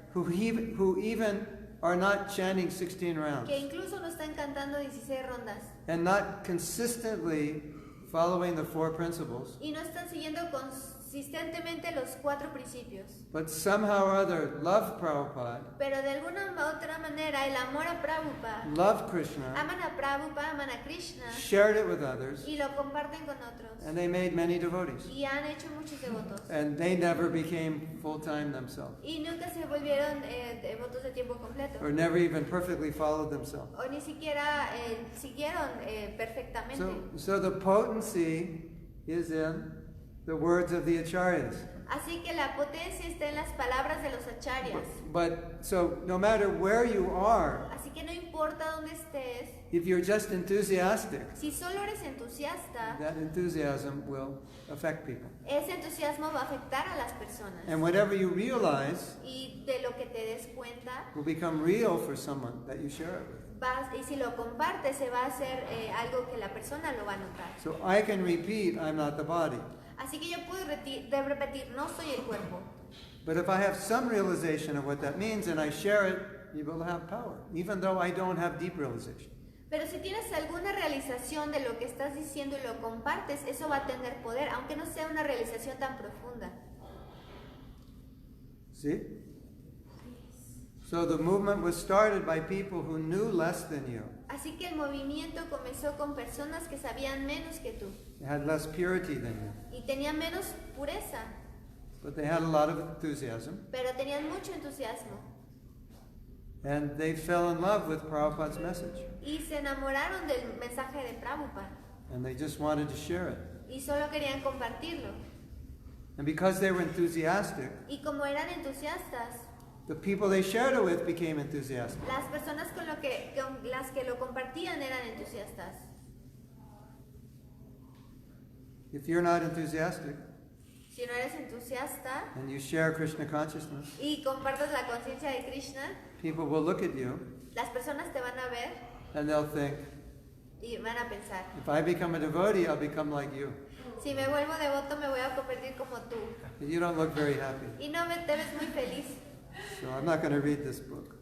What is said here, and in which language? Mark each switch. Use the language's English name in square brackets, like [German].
[English] who even are not chanting 16 rounds [Spanish] que incluso no están cantando 16 rondas [English] and not consistently following the four principles, [Spanish] y no están siguiendo consistentemente los 4 principios. [English] but somehow or other love Prabhupada, [Spanish] Pero de alguna otra manera el amor a Prabhupada, [English] love Krishna, [Spanish] aman a Prabhupada, aman a Krishna [English] shared it with others, [Spanish] y lo comparten con otros [English] and they made many devotees. [Spanish] y han hecho muchos devotos [English] And they never became full-time themselves, [Spanish] y nunca se volvieron devotos de tiempo completo [English] or never even perfectly followed themselves. [Spanish] o ni siquiera siguieron perfectamente. [English] So the potency is in the words of the acharyas. [Spanish] Así que la potencia está en las palabras de los acharyas. [English] But so no matter where you are, [Spanish] Así que no importa dónde estés, [English] if you're just enthusiastic, [Spanish] si solo eres entusiasta, [English] that enthusiasm will affect people. [Spanish] ese entusiasmo va a afectar a las personas. [English] And whatever you realize [Spanish] Y de lo que te des cuenta, [English] will become real for someone that you share it with. [Spanish] y si lo compartes, se va a hacer algo que la persona lo va a notar. [English] So I can repeat, I'm not the body. [Spanish] Así que yo puedo repetir, no soy el cuerpo. [English] But if I have some realization of what that means and I share it, you will have power, even though I don't have deep realization. [Spanish] Pero si tienes alguna realización de lo que estás diciendo y lo compartes, eso va a tener poder, aunque no sea una realización tan profunda. [English] See? So the movement was started by people who knew less than you. [Spanish] Así que el movimiento comenzó con personas que sabían menos que tú [English] They had less purity than you. [Spanish] y tenían menos pureza, [English] But they had a lot of enthusiasm. [Spanish] pero tenían mucho entusiasmo [English] And they fell in love with Prabhupada's message. [Spanish] y se enamoraron del mensaje de Prabhupada. [English] And they just wanted to share it. [Spanish] y solo querían compartirlo. [English] And because they were enthusiastic, [Spanish] Y como eran entusiastas, [English] the people they shared it with became enthusiastic. [Spanish] las personas con las que lo compartían eran entusiastas. [English] If you're not enthusiastic [Spanish] Si no eres entusiasta [English] and you share Krishna consciousness, [Spanish] y compartes la conciencia de Krishna, [English] people will look at you [Spanish] las personas te van a ver [English] and they'll think, [Spanish] y van a pensar, [English] if I become a devotee, I'll become like you. [Spanish] si me vuelvo devoto me voy a convertir como tú. [English] You don't look very happy. [Spanish] Y no te ves muy feliz. [English] So I'm not going to read this book.